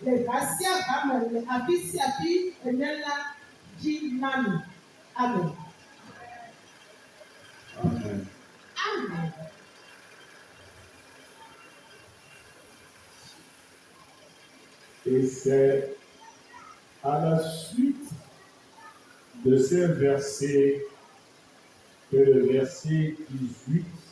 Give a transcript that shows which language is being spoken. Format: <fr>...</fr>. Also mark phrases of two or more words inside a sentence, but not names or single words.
<ee>le gasia game le afi sia afi ene la dzi na mi. Amen. Amen. Amen.</ee> <fr>Et c'est à la suite de ces versets que le verset 18</fr>